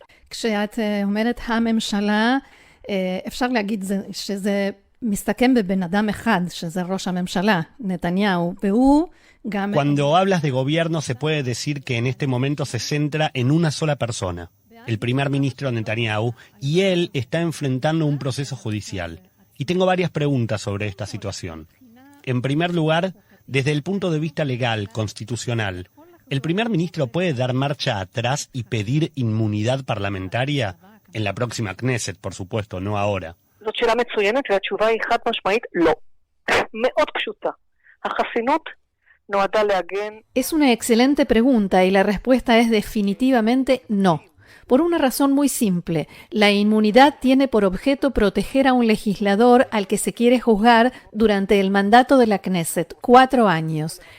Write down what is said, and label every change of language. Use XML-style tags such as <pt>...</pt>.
<he>כשאת אומרת הממשלה, אפשר להגיד שזה מסתכם בבן אדם אחד, שזה ראש הממשלה, נתניהו, והוא גם...</he> <es>Cuando hablas de gobierno se puede decir que en este momento se centra en una sola persona, el primer ministro Netanyahu, y él está enfrentando un proceso judicial. Y tengo varias preguntas sobre esta situación. En primer lugar, desde el punto de vista legal, constitucional, ¿el primer ministro puede dar marcha atrás y pedir inmunidad parlamentaria? En la próxima Knesset, por supuesto, no ahora.</es> <he>זאת שאלה מצוינת והתשובה היא חד משמעית לא. מאוד פשוטה. החסינות נועדה להגן...</he> <es>Es una excelente pregunta y la respuesta es definitivamente no. Por una razón muy simple, la inmunidad tiene por objeto proteger a un legislador al que se quiere juzgar durante el mandato de la Knesset, 4 años.</es>